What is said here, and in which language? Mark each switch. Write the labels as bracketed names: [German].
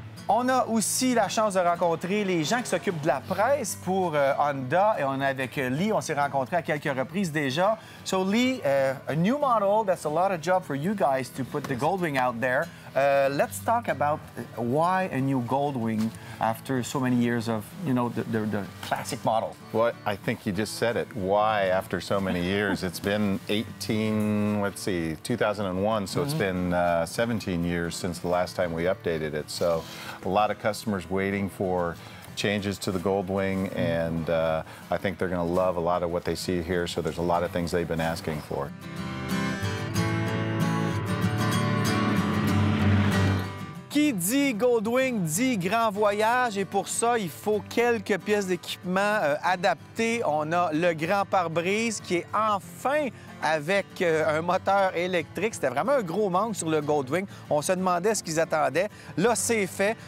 [French] On a aussi la chance de rencontrer les gens qui s'occupent de la presse pour Honda. Et on est avec Lee. On s'est rencontrés à quelques reprises déjà. [English] So Lee, a new model. That's a lot of job for you guys to put the Goldwing out there. Let's talk about why a new Goldwing after so many years of, you know, the classic model. Well, I think you just said it. Why after so many years? It's been 2001, so it's been 17 years since the last time we updated it. So a lot of customers waiting for changes to the Goldwing, and I think they're going to love a lot of what they see here, so there's a lot of things they've been asking for. [French] Qui dit Goldwing dit grand voyage et pour ça, il faut quelques pièces d'équipement adaptées. On a le grand pare-brise qui est enfin avec un moteur électrique. C'était vraiment un gros manque sur le Goldwing. On se demandait ce qu'ils attendaient. Là, c'est fait.